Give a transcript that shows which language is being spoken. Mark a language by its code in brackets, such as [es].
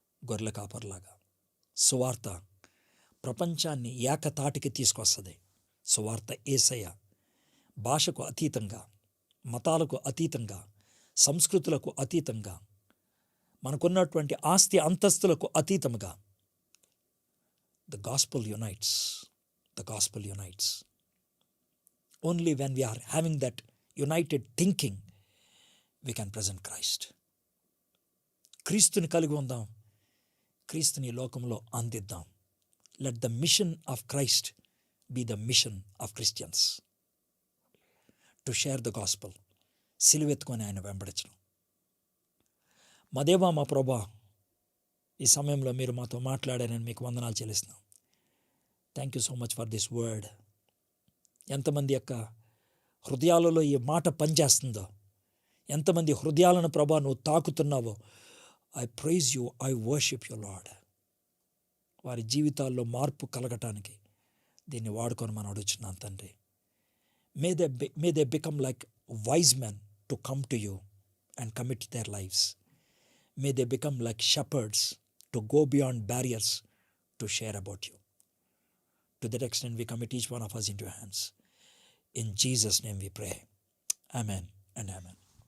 [te] గొర్రెల కాపర్లాగా సువార్త ప్రపంచాన్ని ఏకతాటికి తీసుకొస్తుంది. సువార్త యేసయ్య భాషకు అతీతంగా, మతాలకు అతీతంగా, సంస్కృతులకు అతీతంగా, మనకున్నటువంటి ఆస్తి అంతస్తులకు అతీతంగా [en] the gospel unites. The gospel unites. Only when we are having that united thinking, we can present Christ. [te] క్రీస్తుని కలిగి ఉందాం, క్రీస్తుని లోకంలో అందిద్దాం. [en] Let the mission of Christ be the mission of Christians. To share the gospel. [te] సిలువెత్తుకొని ఆయన వెంబడించడం. మా దేవా, మా ప్రభా, ఈ సమయంలో మీరు మాతో మాట్లాడారని మీకు వందనాలు చెల్లిస్తున్నాం. [en] Thank you so much for this word. [te] ఎంతమంది యొక్క హృదయాలలో ఈ మాట పనిచేస్తుందో, ఎంతమంది హృదయాలను ప్రభా నువ్వు తాకుతున్నావో, [en] I praise you, I worship you Lord. [te] వారి జీవితాల్లో మార్పు కలగటానికి దీన్ని వాడుకొని మనం అడుగుతున్నాను తండ్రి. [en] May they become like wise men to come to you and commit their lives. May they become like shepherds to go beyond barriers to share about you. To that extent, we commit each one of us into your hands. In Jesus' name we pray. Amen and amen.